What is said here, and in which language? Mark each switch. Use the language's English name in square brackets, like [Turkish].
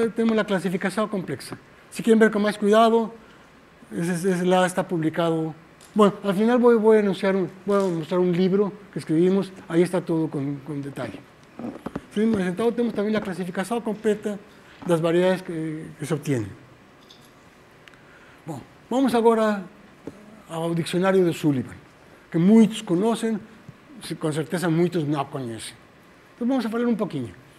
[Portuguese] Temos a classificação complexa. Se querem ver com mais cuidado, lá está publicado. [Spanish] Bueno, al final voy a mostrar un libro que escribimos, ahí está todo con detalle. ¿Sí? Entonces tenemos también la clasificación completa de las variedades que se obtienen. Bueno, vamos ahora [Portuguese] ao dicionário de Sullivan, que muitos conhecem, com certeza muitos não conhecem. Então vamos a falar um pouquinho.